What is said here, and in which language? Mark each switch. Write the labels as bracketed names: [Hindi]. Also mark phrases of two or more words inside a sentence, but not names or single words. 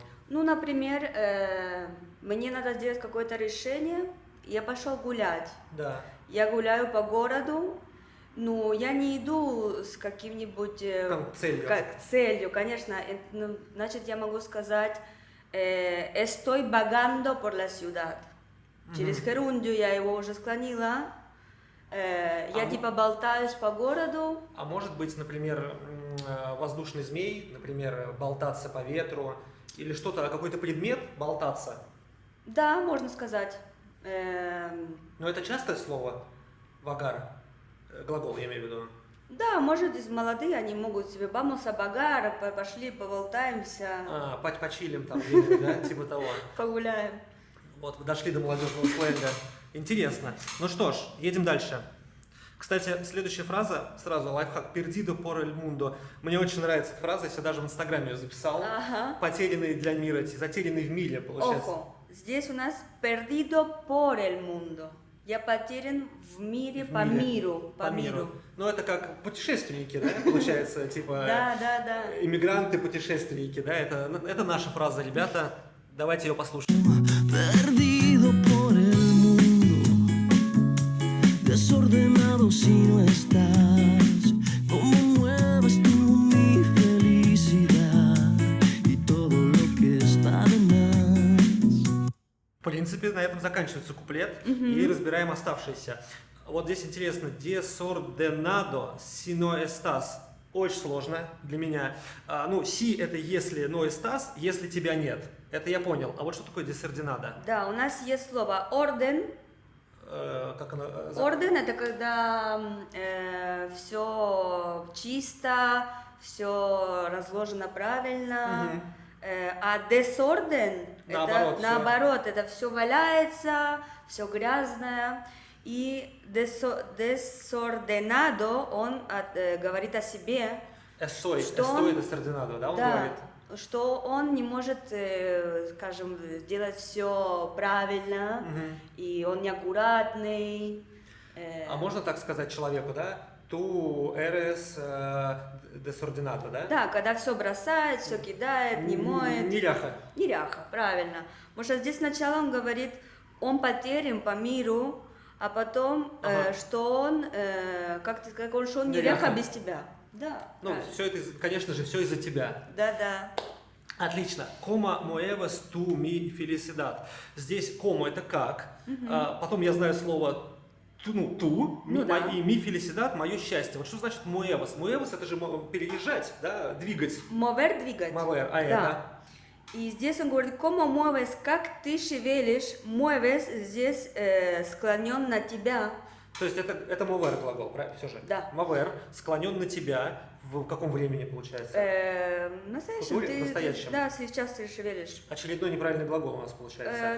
[Russian] Ну, например, мне надо сделать какое-то решение, я пошел гулять. Да. Я гуляю по городу, но я не иду с каким-нибудь Целью. целью, конечно. Значит, я могу сказать [Spanish] estoy vagando por la ciudad. [Russian] Через gerundio я его уже склонила. Я типа болтаюсь по городу. А может быть, например, воздушный змей, например, болтаться по ветру, или что-то, какой-то предмет болтаться. Да, можно сказать. Но это частое слово вагар, глагол я имею в виду. Да, может, молодые, они могут себе [Spanish] vamos a vagar, [Russian] пошли поболтаемся, Почилим там где-нибудь, да, типа того. погуляем. Вот, вы дошли до молодежного сленга. Интересно. Ну что ж, едем дальше. Кстати, следующая фраза, сразу лайфхак, [Spanish] perdido por el mundo. [Russian] Мне очень нравится эта фраза, я себе даже в Инстаграме ее записал. Ага. Потерянный для мира, затерянный в мире, получается. Ojo, здесь у нас [Spanish] perdido por el mundo. [Russian] Я потерян в мире, по миру. Ну, это как путешественники, да, получается, типа Да. иммигранты-путешественники, да, это наша фраза, ребята, давайте ее послушаем. [Spanish] Perdido por el mundo, desordenado si no estás. ¿Cómo mueves tú mi felicidad y todo lo que está de más? [Russian] В принципе, на этом заканчивается куплет, и разбираем оставшиеся. Вот здесь интересно, [Spanish] desordenado si no estás. [Russian] Очень сложно для меня. Ну, si это если [Spanish] no estás, [Russian] если тебя нет. Это я понял. А вот что такое desordenado? Да, у нас есть слово орден. Как оно? Орден это когда все чисто, все разложено правильно. А десорден это наоборот, это все валяется, все грязное. И desordenado, он говорит о себе, Estoy что desordenado, да, он да, говорит? что он не может, скажем, сделать все правильно, и он неаккуратный. А можно так сказать человеку, да? [Spanish] Tú eres desordenado, [Russian] да? Да, когда все бросает, все кидает, не моет. Неряха. Неряха, правильно. Потому что здесь сначала он говорит, он потерян по миру, а потом, что он, как ты сказал, что он неряха без тебя. Да. Ну, все это, конечно же, все из-за тебя. Да. Отлично. [Spanish] Como mueves tú mi felicidad. [Russian] Здесь como это как. Потом я знаю слово ту, да. [Spanish] и mi felicidad, [Russian] мое счастье. Вот что значит mueves? Mueves это же переезжать, да, двигать. Mover, двигать. Mover, да. это? И здесь он говорит, [Spanish] como mueves, [Russian] как ты шевелишь, mueves здесь склонен на тебя. То есть это mover глагол, правильно? Все же? Да. Mover склонен на тебя. В каком времени получается? Настоящем. В настоящем. Да, сейчас ты шевелишь. Очередной неправильный глагол у нас получается.